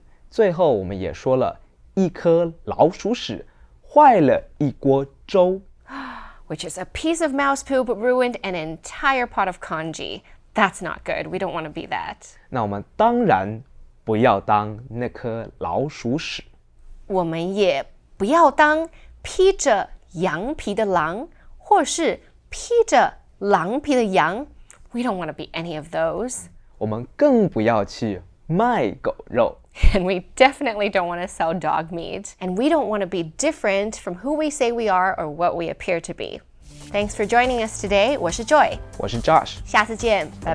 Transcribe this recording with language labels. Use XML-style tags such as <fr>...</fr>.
<zh>最后我们也说了，一颗老鼠屎坏了一锅粥。</zh> <en>Which is a piece of mouse poop ruined an entire pot of congee. That's not good. We don't want to be that.</en> <zh>那我们当然不要当那颗老鼠屎。我们也不要当披着羊皮的狼，或是披着狼皮的羊。</zh> <en>We don't want to be any of those.</en> <zh>我们更不要去卖狗肉。</zh> <en>And we definitely don't want to sell dog meat. And we don't want to be different from who we say we are or what we appear to be. Thanks for joining us today.</en> <zh>我是 Joy. 我是 Josh。下次见。拜</zh>